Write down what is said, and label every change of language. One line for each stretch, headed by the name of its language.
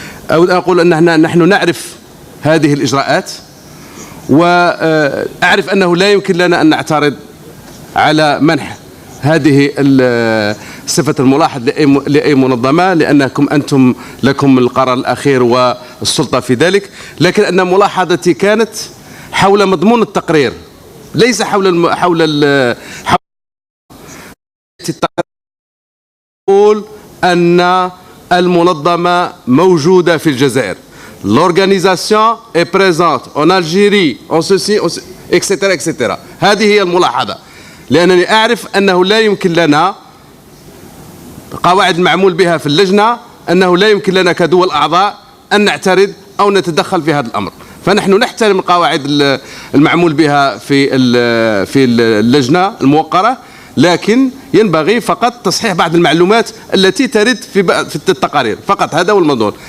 Arabic: أود أن أقول أن نحن نعرف هذه الإجراءات، وأعرف أنه لا يمكن لنا أن نعترض على منح هذه صفة الملاحظ لأي منظمة، لأنكم أنتم لكم القرار الأخير والسلطة في ذلك. لكن أن ملاحظتي كانت حول مضمون التقرير، ليس حول يقول أن المنظمة موجودة في الجزائر.
French: L'organisation est présente en Algérie, en ceci, etc. etc.
Arabic: هذه هي الملاحظة، لأنني أعرف أنه لا يمكن لنا قواعد المعمول بها في اللجنة، أنه لا يمكن لنا كدول أعضاء أن نعترض أو نتدخل في هذا الأمر. فنحن نحترم القواعد المعمول بها في اللجنة الموقرة، لكن ينبغي فقط تصحيح بعض المعلومات التي ترد في التقارير فقط. هذا هو الموضوع.